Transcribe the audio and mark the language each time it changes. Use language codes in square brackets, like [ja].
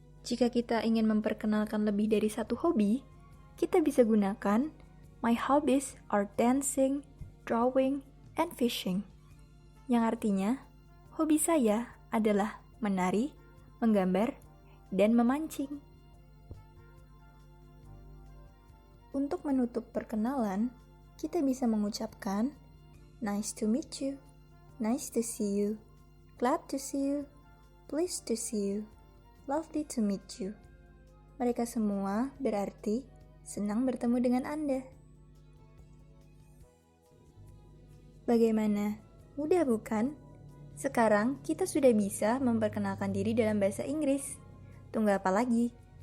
[id] Jika kita ingin memperkenalkan lebih dari satu hobi, kita bisa gunakan [en] my hobbies are dancing, drawing, and fishing. [id] Yang artinya, hobi saya adalah menari, menggambar, dan memancing. Untuk menutup perkenalan, kita bisa mengucapkan [en] nice to meet you, nice to see you, glad to see you, pleased to see you, lovely to meet you. [id] Mereka semua berarti senang bertemu dengan Anda. Bagaimana? Mudah bukan? Sekarang kita sudah bisa memperkenalkan diri dalam bahasa Inggris. Tunggu apa lagi?